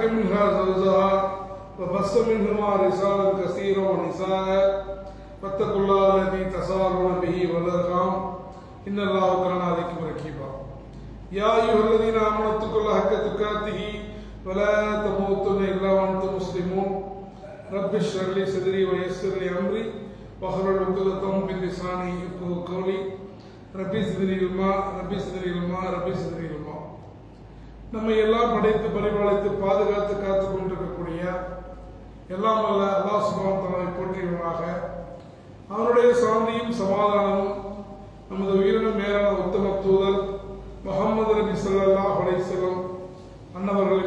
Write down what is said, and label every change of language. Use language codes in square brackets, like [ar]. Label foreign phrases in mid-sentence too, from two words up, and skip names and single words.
[ar] منها زوجها وبث منهما رجالا كثيرا ونساء فاتقوا الله الذي تساءلون به والأرحام إن الله كان عليكم رقيبا يا أيها الذين آمنوا اتقوا الله حق تقاته ولا تموتن إلا وأنتم مسلمون رب اشرح لي صدري ويسر لي أمري واحلل عقدة من لساني يفقهوا قولي رب زدني علما [ta] நம்ம எல்லாம் படைத்து பரிபாலித்து பாதுகாத்து காத்து கொண்டிருக்கக்கூடிய எல்லாம் அல்ல அல்லாஹ் [ar] سبحانه وتعالى [ta] போற்றியவனாக அவருடைய சாந்தியும் சமாதானமும் நமது உயிரினும் மேலான உத்தம தூதர் முஹம்மது நபி [ar] صلى الله عليه وسلم [ta] அன்னவர்கள்